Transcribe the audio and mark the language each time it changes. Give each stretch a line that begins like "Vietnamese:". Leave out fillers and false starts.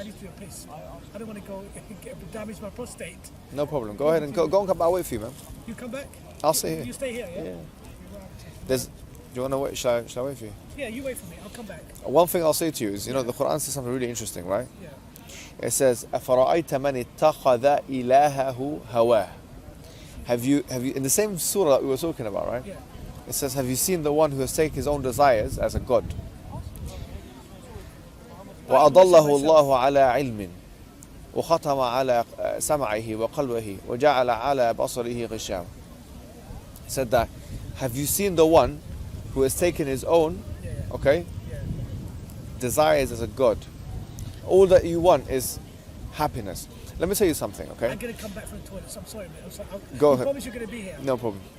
English: I need to do a piss. I don't want to go damage my prostate. No problem. Go ahead and go and come back. I'll wait for you, man. You come back? I'll stay here. You stay here, yeah? Do you want to wait? Shall I wait for you? Yeah, you wait for me. I'll come back. One thing I'll say to you is, the Quran says something really interesting, right? Yeah. It says,
Arabic: أَفَرَأَيْتَ مَنِ اتَّخَذَ إِلَهَهُ هَوَاهُ.
English: Have you in the same surah that we were talking about, right? Yeah. It says, have you seen the one who has taken his own desires as a god?
Arabic: وَأَضَلَّهُ اللَّهُ عَلَى عِلْمٍ وختم على سمعه وقلبه وجعل على بصره غشاوة.
English: Said that, have you seen the one who has taken his own, okay, desires as a god? All that you want is happiness. Let me tell you something, okay? I'm going to come back from the toilet, so I'm sorry, man. I'm sorry. Go I ahead. promise you're going to be here. No problem.